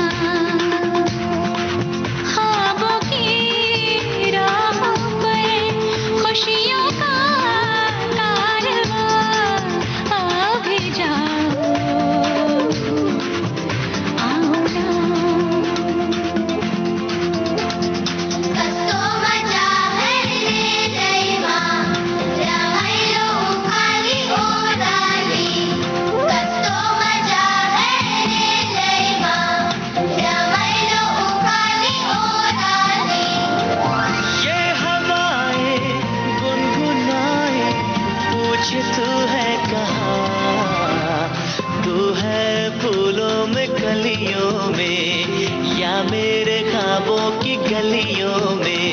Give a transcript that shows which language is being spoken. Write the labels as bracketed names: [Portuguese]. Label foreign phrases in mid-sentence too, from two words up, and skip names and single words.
[Hindi] ख्वाबों की राहों पर खुशियों का कारवां, आ भी जाओ आओ ना। [Nepali] कस्तो मजा है रे लैवा रमाइलो उकाली ओराली कस्तो मजा है रे लैवा रमाइलो उकाली ओराली [Hindi] ये हवाएं गुनगुनाए पूछे तू है कहाँ, तू है फूलों में कलियों में या मेरे ख्वाबों की गलियों में।